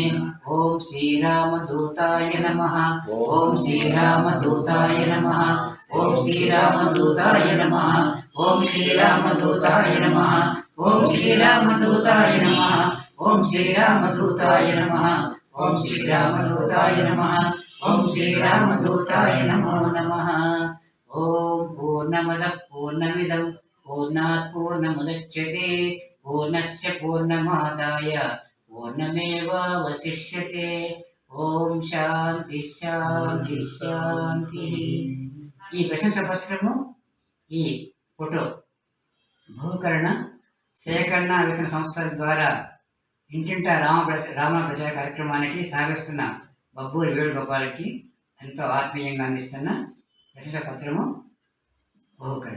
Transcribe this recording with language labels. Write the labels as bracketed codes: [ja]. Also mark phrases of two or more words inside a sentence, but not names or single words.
[sa] ओम श्रीरामदूताय नमः, ओम श्रीरामदूताय नमः, ओम श्रीरामदूताय नमः, ओम श्रीरामदूताय नमः, ओम श्रीरामदूताय नमः, ओम श्रीरामदूताय नमः, ओम श्रीरामदूताय नमः, ओम श्रीरामदूताय नमो नमः. ओम पूर्णमदः पूर्णमिदं पूर्णात् पूर्णमुदच्यते पूर्णस्य पूर्णमादाय पूर्णमेवावशिष्यते. ओम శాంతి శాంతి శాంతి. [te] ఈ ప్రశంస పత్రము, ఈ ఫోటో భూకరణ సేకరణ విత్తన సంస్థల ద్వారా ఇంటింటా రామ ప్రచార కార్యక్రమానికి సాగిస్తున్న బబ్బూరి వేణుగోపాల్కి ఎంతో ఆత్మీయంగా అందిస్తున్న ప్రశంస పత్రము బహుకరణ.